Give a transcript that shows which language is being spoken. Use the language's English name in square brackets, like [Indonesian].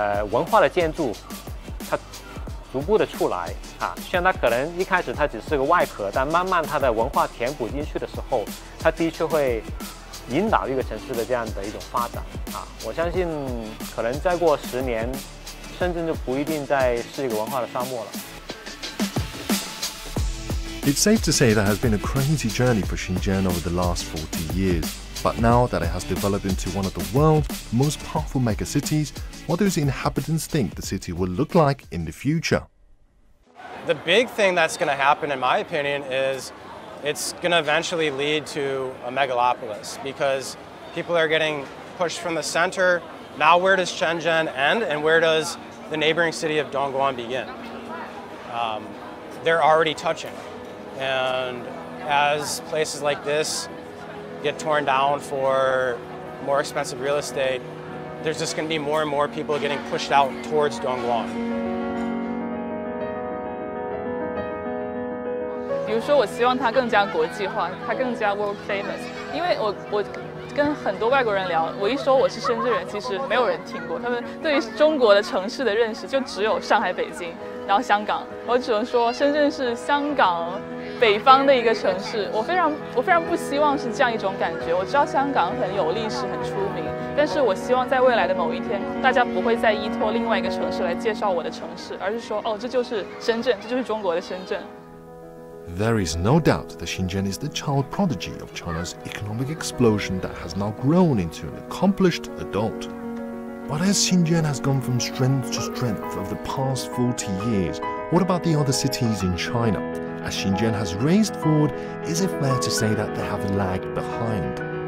[Chinese] 文化的建筑，它逐步的出来虽然它可能一开始它只是个外壳，但慢慢它的文化填补进去的时候，它的确会引导一个城市的这样的一种发展我相信可能再过10年，深圳就不一定再是一个文化的沙漠了。 [English] It's safe to say that has been a crazy journey for Shenzhen over the last 40 years. But now that it has developed into one of the world's most powerful megacities, what do its inhabitants think the city will look like in the future? The big thing that's going to happen, in my opinion, is it's going to eventually lead to a megalopolis because people are getting pushed from the center. Now where does Shenzhen end and where does the neighboring city of Dongguan begin? They're already touching. And as places like this get torn down for more expensive real estate, there's just going to be more and more people getting pushed out towards Dongguan. [Chinese] 比如说，我希望它更加国际化，它更加 [English] world famous。 [Chinese] 因为我跟很多外国人聊，我一说我是深圳人，其实没有人听过。他们对于中国的城市的认识就只有上海、北京，然后香港。我只能说，深圳是香港北方的一个城市。我非常不希望是这样一种感觉。我知道香港很有历史、很出名，但是我希望在未来的某一天，大家不会再依托另外一个城市来介绍我的城市，而是说，哦，这就是深圳，这就是中国的深圳。 There is no doubt that Shenzhen is the child prodigy of China's economic explosion that has now grown into an accomplished adult. But as Shenzhen has gone from strength to strength over the past 40 years, what about the other cities in China? As Shenzhen has raced forward, is it fair to say that they have lagged behind?